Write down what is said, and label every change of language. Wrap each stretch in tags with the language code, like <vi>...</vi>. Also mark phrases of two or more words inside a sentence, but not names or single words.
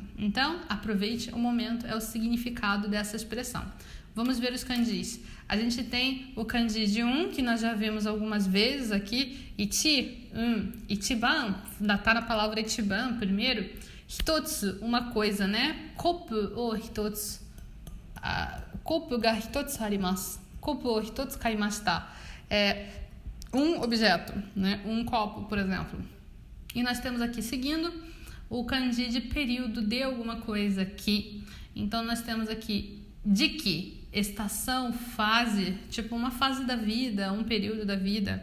<pt>Então, aproveite o momento, é o significado dessa expressão. Vamos ver os kanjis. A gente tem o kanji de que nós já vimos algumas vezes aqui, ichi, ichiban, tá na palavra ichiban primeiro, hitotsu, uma coisa, né?</pt> <ja>コップを一つ、コップが一つあります, コップを一つ買いました.</ja> <pt>Um objeto, né? Um copo, por exemplo. E nós temos aqui, seguindo, o kanji de período de alguma coisa aqui. Então, nós temos aqui jiki, estação, fase, tipo uma fase da vida, um período da vida.</pt>